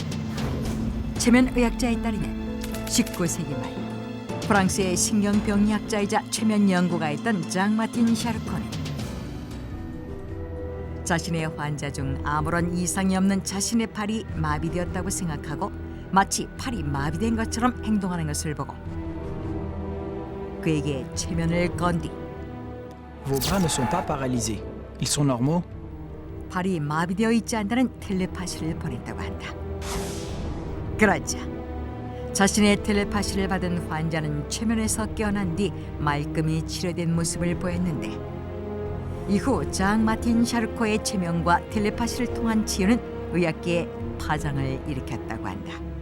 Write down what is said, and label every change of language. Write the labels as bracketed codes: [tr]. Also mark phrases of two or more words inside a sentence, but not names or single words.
[ko] 최면의학자에 따르면 19세기 말 프랑스의 신경병리학자이자 최면 연구가였던 장 마틴 샤르코는 자신의 환자 중 아무런 이상이 없는 자신의 팔이 마비되었다고 생각하고 마치 팔이 마비된 것처럼 행동하는 것을 보고 그에게 최면을 건 뒤 [fr] Vos bras ne sont pas paralysés. Ils sont normaux. [ko] 발이 마비되어 있지 않다는 텔레파시를 보냈다고 한다. 그러자 자신의 텔레파시를 받은 환자는 최면에서 깨어난 뒤 말끔히 치료된 모습을 보였는데 이후 장 마틴 샤르코의 최면과 텔레파시를 통한 치유는 의학계에 파장을 일으켰다고 한다.